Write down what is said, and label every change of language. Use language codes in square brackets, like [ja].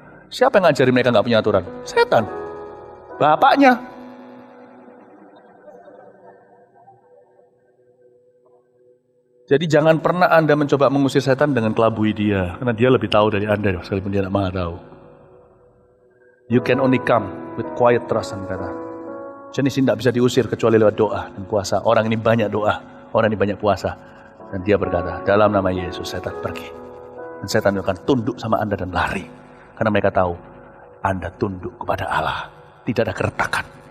[id] Siapa yang ngajarin mereka nggak punya aturan? Setan. Bapaknya. Jadi jangan pernah Anda mencoba mengusir setan dengan kelabui dia. Karena dia lebih tahu dari Anda, sekalipun dia tidak mau tahu. [en] You can only come with quiet trust, kata. [id] Jenis ini tidak bisa diusir kecuali lewat doa dan puasa. Orang ini banyak doa, orang ini banyak puasa. Dan dia berkata, dalam nama Yesus setan pergi. Dan setan akan tunduk sama Anda dan lari. Karena mereka tahu, Anda tunduk kepada Allah. Tidak ada keretakan.